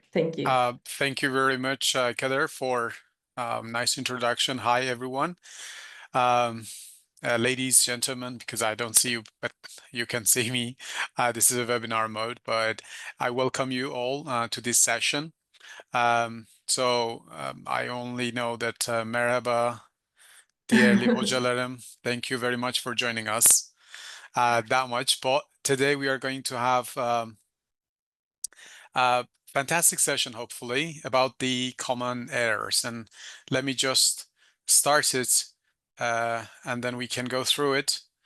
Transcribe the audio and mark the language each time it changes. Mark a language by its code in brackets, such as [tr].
[en] Thank you. Thank you very much, Kader, for nice introduction. Hi, everyone. Ladies, gentlemen, because I don't see you, but you can see me. This is a webinar mode, but I welcome you all to this session. I only know that [tr] merhaba, değerli hocalarım. [en] Thank you very much for joining us. That much. But today we are going to have a fantastic session, hopefully, about the common errors. And let me just start it, and then we can go through it.